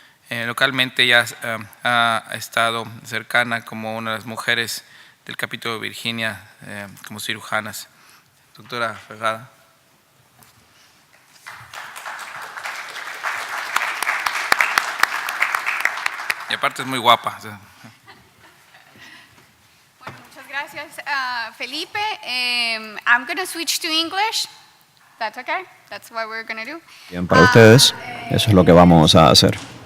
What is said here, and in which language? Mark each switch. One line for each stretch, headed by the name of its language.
Spanish: Localmente ella ha estado cercana como una de las mujeres del capítulo de Virginia como cirujanas. Doctora Ferrada. Y aparte es muy guapa. Bueno, muchas gracias, Felipe.
English: I'm going to switch to English. That's okay. That's what we're going to do.
Spanish: Bien, para ustedes, eso es lo que vamos a hacer.